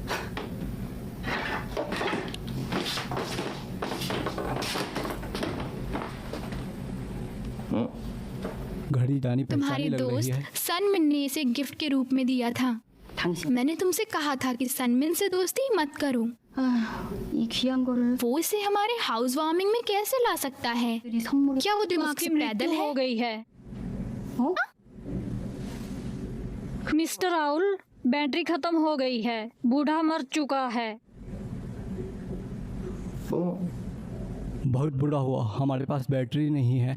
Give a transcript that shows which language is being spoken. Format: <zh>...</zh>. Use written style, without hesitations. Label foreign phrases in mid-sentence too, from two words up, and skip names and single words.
<hi>घड़ी जानी तुम्हारे पहचानी लग रही दोस्त है। सनमिन ने इसे गिफ्ट के रूप में दिया था।</hi> <ko>당신</ko> <hi>मैंने तुमसे कहा था कि सनमिन से दोस्ती मत करो।</hi> <ko>이 귀한 거를</ko> <hi>वो इसे हमारे</hi> <en>house warming</en> <hi>में कैसे ला सकता है?</hi> <ko>들이 선물을</ko> <hi>क्या वो दिमाग उसकी से पैदल मृत्यु हो है? गई है।</hi> <ko>어?</ko> <hi>मिस्टर राहुल, बैटरी खत्म हो गई है। बूढ़ा मर चुका है। बहुत बुरा हुआ, हमारे पास बैटरी नहीं है।</hi>